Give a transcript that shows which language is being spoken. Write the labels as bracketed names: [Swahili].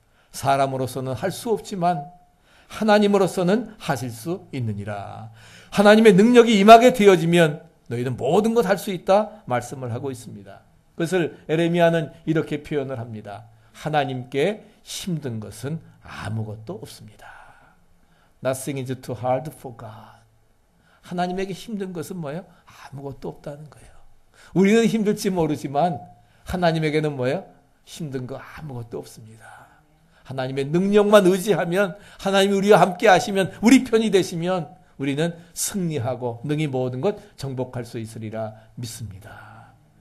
[Korean] 사람으로서는 할 수 없지만 하나님으로서는 하실 수 있느니라. 하나님의 능력이 임하게 되어지면 너희는 모든 것 할 수 있다 말씀을 하고 있습니다. 그것을 에레미야는 이렇게 표현을 합니다. 하나님께 힘든 것은 아무것도 없습니다. [English] Nothing is too hard for God. [Korean] 하나님에게 힘든 것은 뭐예요? 아무것도 없다는 거예요. 우리는 힘들지 모르지만 하나님에게는 뭐예요? 힘든 거 아무것도 없습니다. 하나님의 능력만 의지하면 하나님이 우리와 함께 하시면 우리 편이 되시면 우리는 승리하고 능히 모든 것 정복할 수 있으리라 믿습니다.